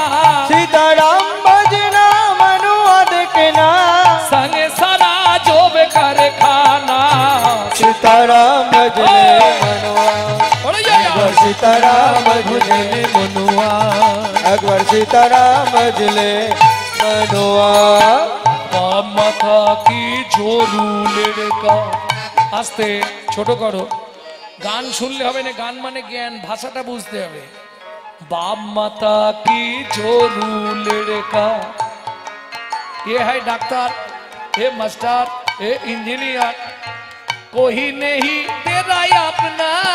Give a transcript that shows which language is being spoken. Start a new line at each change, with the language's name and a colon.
Hindi: सीताराम भजना मनुआ देखना, संगे सारा जोब कर खाना। सीताराम भजले मनुआ, बोलो जय अकबर सीताराम भजले मनुआ, अकबर सीताराम भजले मनुआ। बाप माता की जोरू लड़का, आस्ते
Bangla: ছোট করো, গান শুনলে হবে না, গান মানে জ্ঞান, ভাষাটা বুঝতে হবে।
Hindi: बाप माता की जोरू लड़का, ये है डॉक्टर, ये मास्टर, ये इंजीनियर, कोई नहीं तेरा अपना।